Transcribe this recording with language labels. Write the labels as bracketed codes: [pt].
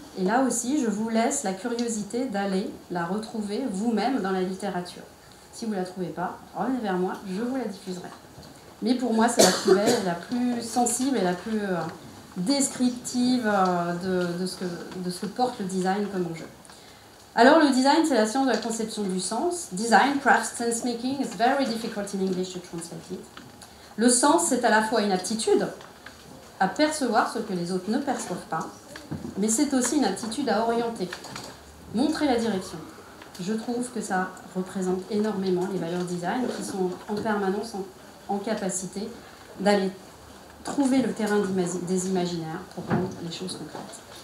[fr] Et là aussi, je vous laisse la curiosité d'aller la retrouver vous-même dans la littérature. Si vous ne la trouvez pas, revenez vers moi, je vous la diffuserai. Mais pour moi, c'est la plus belle, la plus sensible et la plus descriptive de ce que porte le design comme enjeu. Alors, le design, c'est la science de la conception du sens. [en] Design, craft, sense making, it's very difficult in English to translate it. [fr] Le sens, c'est à la fois une aptitude à percevoir ce que les autres ne perçoivent pas, mais c'est aussi une aptitude à orienter, montrer la direction. Je trouve que ça représente énormément les valeurs design qui sont en permanence en capacité d'aller trouver le terrain des imaginaires pour rendre les choses concrètes.